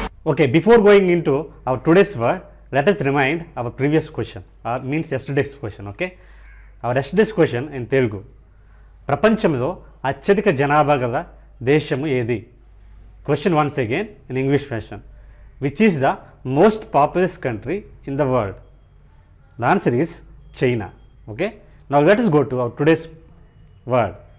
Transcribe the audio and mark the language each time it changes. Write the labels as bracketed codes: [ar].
[en] Okay, before going into our today's word, let us remind our previous question, or means yesterday's question. Okay, our yesterday's question in Telugu. [te] ప్రపంచంలో అత్యధిక జనాభా గల దేశము ఏది? [en] Question once again in English version. Which is the most populous country in the world? The answer is China. Okay, now let us go to our today's word.